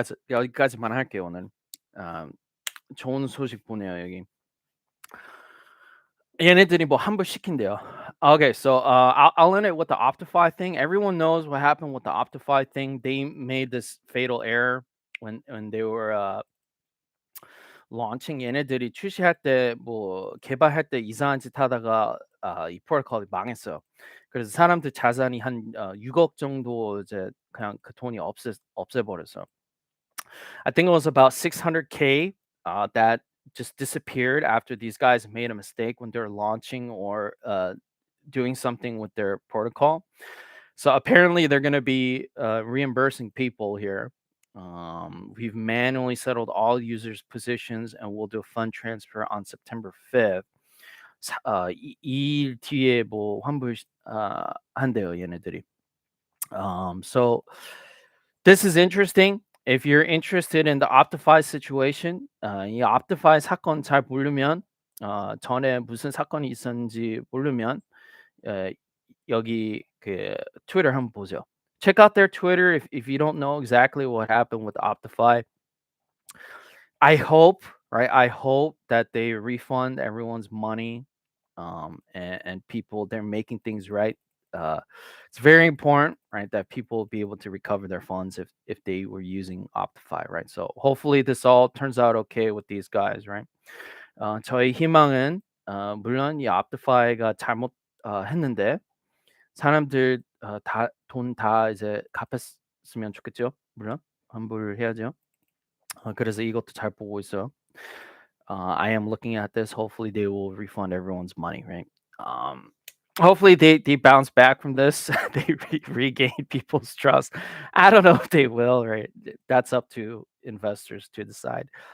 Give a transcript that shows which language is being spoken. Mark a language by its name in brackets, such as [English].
[Korean] 여기까지만 할게요 오늘. 좋은 소식 보내요 여기. 얘네들이 뭐 환불 시킨대요. [English] Okay, so I'll end it with the Optify thing. Everyone knows what happened with the Optify thing. They made this fatal error when they were launching. [Korean] 얘네들이 출시할 때 뭐 개발할 때 이상한 짓 하다가 이 프로토콜이 망했어요. 그래서 사람들 자산이 한 6억 정도 이제 그냥 그 돈이 없애버렸어요. [English] I think it was about 600K that just disappeared after these guys made a mistake when they're launching or doing something with their protocol. So apparently they're going to be reimbursing people here. We've manually settled all users' positions and we'll do a fund transfer on September 5th. [Korean] 2일 뒤에 뭐 환불 한대요 얘네들이. [English] So this is interesting. If you're interested in the Optify situation, [Korean] 이 Optify 사건 잘 모르면 전에 무슨 사건이 있었는지 모르면 여기 그 트위터 한번 보죠. [English] Check out their Twitter if you don't know exactly what happened with Optify. I hope, right? I hope that they refund everyone's money, and people they're making things right. It's very important, right, that people be able to recover their funds if they were using Optify, right? So hopefully this all turns out okay with these guys, right? [Korean] 저희 희망은 물론 이 Optify가 잘못 했는데 사람들 돈 다 이제 갚았으면 좋겠죠. 물론 환불해야죠. 그래서 이것도 잘 보고 있어요. [English] I am looking at this. Hopefully, they will refund everyone's money, right? Hopefully, they bounce back from this. They regain people's trust. I don't know if they will, right? That's up to investors to decide.